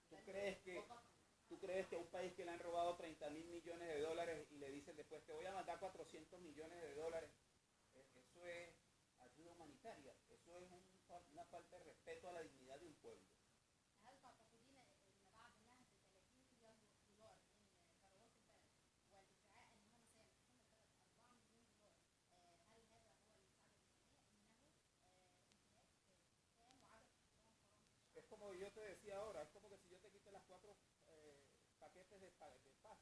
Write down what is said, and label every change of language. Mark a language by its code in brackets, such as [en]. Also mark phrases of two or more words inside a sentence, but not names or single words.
[es] ¿Tú crees que a un país que le han robado 30.000 millones de dólares y le dicen después te voy a mandar 400 millones de dólares, eso es ayuda humanitaria? Eso es una falta de respeto a la dignidad de un pueblo. [ar] هل تعتقدين ان بعد نهب 30 مليار دولار من ثروات البلد والادعاء ان هم سيمنحون البلد 4 مليون دولار، هل هذا هو المساعده الانسانيه؟ انه انتهاك تام وعدم احترام كرامه [es] Es como yo te decía ahora, es como que si yo te quito las 4 paquetes de